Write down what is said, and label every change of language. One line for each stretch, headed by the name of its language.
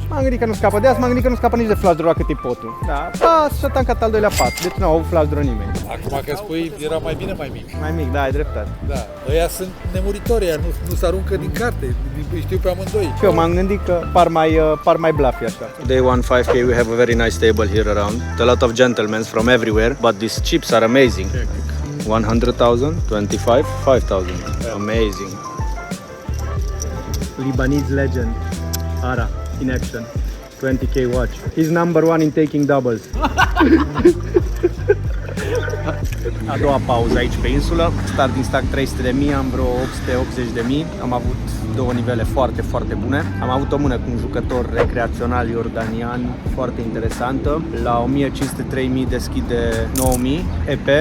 Romanian: M-am gândit că nu scapă de as, m-am gândit că nu scapă nici de flash draw cât e potul. Da, pas și a tancat al doilea pas, deci nu au avut flash draw nimeni. Acum că spui, era mai bine mai mic. Mai mic, da, ai dreptate. Da, ăia sunt nemuritori, ăia nu se aruncă din carte, îi știu pe amândoi. Și eu m-am gândit că par mai bluffy așa.
English: Day 1 5K we have a very nice table here around. A lot of gentlemen from everywhere, but these chips are amazing. 100,000, 25, 5,000. Amazing. Lebanese legend, Ara, in action. 20K watch. He's number 1 in taking doubles.
Romanian: A doua pauză aici pe insulă.
English: Starting stack 300.000,
Romanian: am vreo 880.000. Am avut două nivele foarte, foarte bune. Am avut o mână cu un jucător recreațional iordanian foarte interesantă. La 1500-3000 deschide 9000 EP.